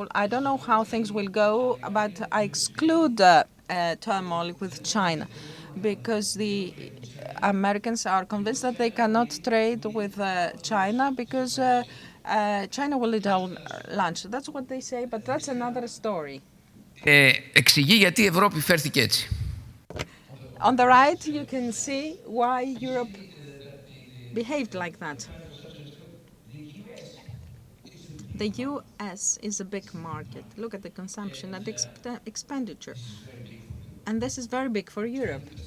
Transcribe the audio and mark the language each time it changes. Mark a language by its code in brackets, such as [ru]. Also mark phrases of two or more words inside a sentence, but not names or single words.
[en] I don't know how things will go, but I exclude turmoil with China because the Americans are convinced that they cannot trade with China because China will eat our lunch. That's what they say, but that's another story. [el] εξηγεί γιατί η Ευρώπη φέρθηκε έτσι. [en] On the right, you can see why Europe behaved like that. The US is a big market. Look at the consumption and expenditure. And this is very big for Europe.